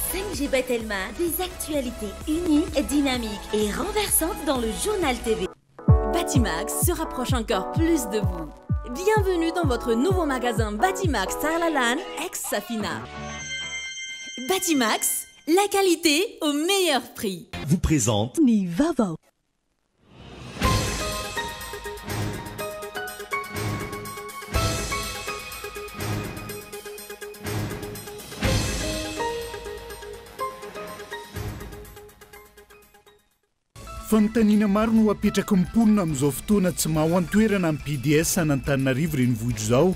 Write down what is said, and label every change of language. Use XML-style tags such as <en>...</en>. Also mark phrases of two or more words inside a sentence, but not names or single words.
<fr>Ange Telma, des actualités uniques, dynamiques et renversantes dans le journal TV. Batimax se rapproche encore plus de vous. Bienvenue dans votre nouveau magasin Batimax Tarlalan, ex-Safina. Batimax, la qualité au meilleur prix. Vous présente Nivava.</fr> <mg>Fanontaniana maro no apetraka mimponina amin'izao fotoana tsy mahoantoerana amin'ny PDS an'Antananarivo renivohitra izao.</mg>